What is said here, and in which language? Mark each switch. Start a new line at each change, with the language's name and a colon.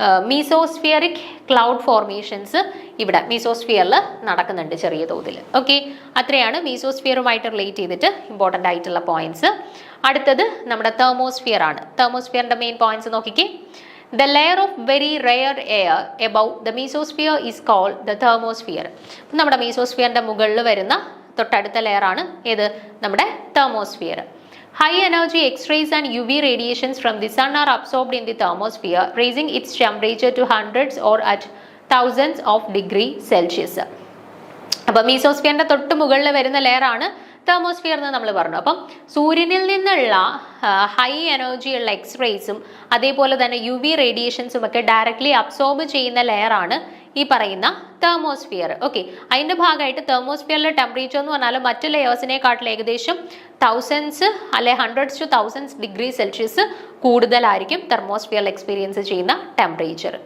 Malayalam: മീസോസ്ഫിയറിക് cloud formations ഇവിടെ മീസോസ്ഫിയറിൽ നടക്കുന്നുണ്ട് ചെറിയ തോതിൽ. ഓക്കെ, അത്രയാണ് മീസോസ്ഫിയറുമായിട്ട് റിലേറ്റ് ചെയ്തിട്ട് ഇമ്പോർട്ടൻ്റ് ആയിട്ടുള്ള പോയിന്റ്സ്. അടുത്തത് നമ്മുടെ തെർമോസ്ഫിയർ ആണ്. തെർമോസ്ഫിയറിന്റെ മെയിൻ പോയിന്റ്സ് നോക്കിക്കേ.
English: The layer of very rare air above the mesosphere is called the thermosphere.
Malayalam: നമ്മുടെ മീസോസ്ഫിയറിന്റെ മുകളിൽ വരുന്ന തൊട്ടടുത്ത ലെയർ ആണ് ഏത്? നമ്മുടെ thermosphere.
English: High energy X-rays and UV radiations from the sun are absorbed in the thermosphere, raising its temperature to hundreds or at thousands of degrees Celsius.
Malayalam: അപ്പോൾ മീസോസ്ഫിയറിന്റെ തൊട്ട് മുകളിൽ വരുന്ന ലെയർ ആണ് തെർമോസ്ഫിയർ എന്ന് നമ്മൾ പറഞ്ഞു. അപ്പം സൂര്യനിൽ നിന്നുള്ള ഹൈ എനർജി ഉള്ള എക്സ്റേസും അതേപോലെ തന്നെ യു വി റേഡിയേഷൻസും ഒക്കെ ഡയറക്ട്ലി അബ്സോർബ് ചെയ്യുന്ന ലെയർ ആണ് ഈ പറയുന്ന തെർമോസ്ഫിയർ. ഓക്കെ, അതിന്റെ ഭാഗമായിട്ട് തെർമോസ്ഫിയറിലെ ടെമ്പറേച്ചർ എന്ന് പറഞ്ഞാൽ മറ്റ് ലെയേഴ്സിനെക്കാട്ടിൽ ഏകദേശം തൗസൻഡ്സ് അല്ലെ hundreds to thousands degree Celsius കൂടുതലായിരിക്കും തെർമോസ്ഫിയറിൽ എക്സ്പീരിയൻസ് ചെയ്യുന്ന ടെമ്പറേച്ചർ.